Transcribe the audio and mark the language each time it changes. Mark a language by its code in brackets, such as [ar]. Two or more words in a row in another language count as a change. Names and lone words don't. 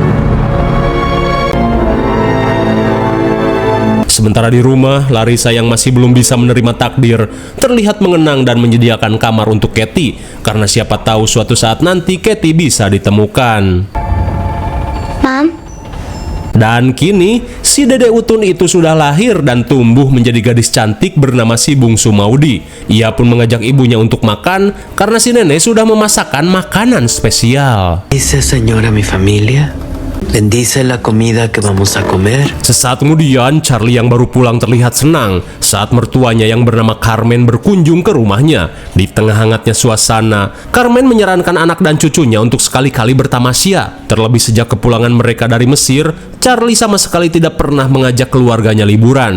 [id] Sementara di rumah, Larissa yang masih belum bisa menerima takdir terlihat mengenang dan menyediakan kamar untuk Katie, karena siapa tahu suatu saat nanti Katie bisa ditemukan. Mom? Dan kini, si Dede Utun itu sudah lahir dan tumbuh menjadi gadis cantik bernama si bungsu Maudi. Ia pun mengajak ibunya untuk makan karena si nenek sudah memasakkan makanan spesial. [es] Dice señora mi familia, bendice la comida que vamos a comer. [id] Sesaat kemudian, Charlie yang baru pulang terlihat senang saat mertuanya yang bernama Carmen berkunjung ke rumahnya. Di tengah hangatnya suasana, Carmen menyarankan anak dan cucunya untuk sekali-kali bertamasya. Terlebih sejak kepulangan mereka dari Mesir, Charlie sama sekali tidak pernah mengajak keluarganya liburan.